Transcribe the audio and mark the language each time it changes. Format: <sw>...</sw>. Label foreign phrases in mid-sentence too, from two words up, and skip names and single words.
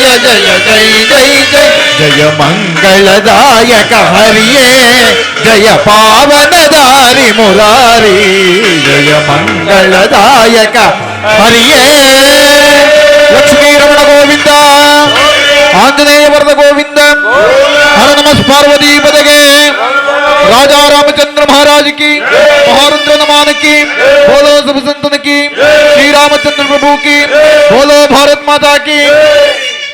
<kn>ಜಯ ಜಯ ಜಯ ಜಯ ಜಯ ಮಂಗಳದಾಯಕ ಹರಿಯೇ ಜಯ ಪಾವನ ದಾರಿ ಮುರಾರಿ ಜಯ ಮಂಗಳದಾಯಕ ಹರಿಯೇ ಲಕ್ಷ್ಮೀ ರಮಣ ಗೋವಿಂದ ಆಂಜನೇಯ ವರದ ಗೋವಿಂದ ಹರ ನಮಃ ಪಾರ್ವತಿ ಪದಗೆ</kn> <hi>राजा रामचंद्र महाराज की महारुद्र नमान की बोलो सब संतन की श्री रामचंद्र प्रभु की बोलो भारत माता की</hi>